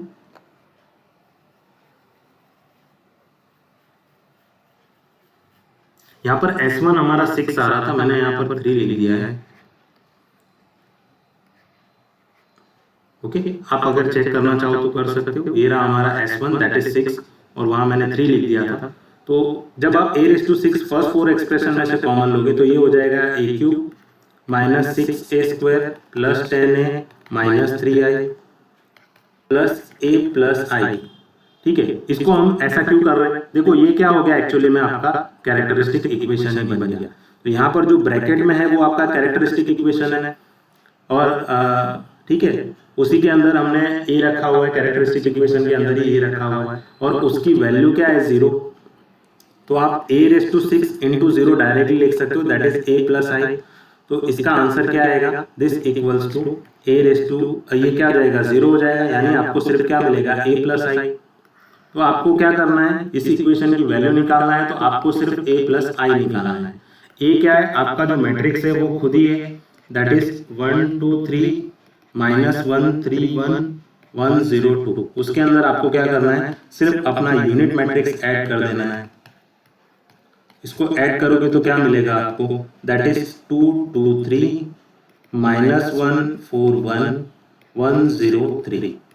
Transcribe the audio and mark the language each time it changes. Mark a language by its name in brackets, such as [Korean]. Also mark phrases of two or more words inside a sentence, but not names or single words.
[Hindi] यहाँ पर S1 हमारा 6 आ रहा था, मैंने यहाँ पर 3 लिख दिया है। ओके, आप अगर चेक करना चाहो तो कर सकते हो। ये रहा हमारा S1 [English] that is [Hindi] 6 और वहां मैंने 3 लिख दिया था। तो जब आप a⁶ [English] first 4 expression [Hindi] में से कॉमन लोगे तो ये हो जाएगा a³ -6a² + 10a -3i + a + i। ठीक है, इसको हम ऐसा क्यों कर रहे हैं, देखो ये क्या हो गया, एक्चुअली में आपका [English] characteristic equation [Hindi] ही बन गया। तो यहाँ पर जो ब्रैकेट में है वो आपका [English] characteristic equation [Hindi] है, और ठीक है उसी के अंदर हमने ए रखा हुआ है, [English] characteristic equation [Hindi] के अंदर ही ए रखा हुआ है, और उसकी वैल्यू क्या है 0। तो आप a⁶ × 0 डायरेक्टली लिख सकते हो, [English] that is a + i। [Hindi] तो इसका आंसर क्या आएगा, [English] this equals to [Hindi] ये क्या हो जाएगा, 0 हो जाएगा, यानी आपको सिर्फ क्या मिलेगा, a + i। तो आपको क्या करना है, इस इक्वेशन की वैल्यू निकालना है, तो आपको सिर्फ a + i निकालना है। a क्या है, आपका जो मैट्रिक्स है वो खुद ही है, [English] that is [Hindi] 1 2 3 -1 3 1 1 0 2। उसके अंदर आपको क्या करना है, सिर्फ अपना [English] unit matrix add [Hindi] कर देना है। इसको ऐड करोगे तो क्या मिलेगा आपको, [English] that is [Hindi] 2 2 3 -1 4 1 1 0 3।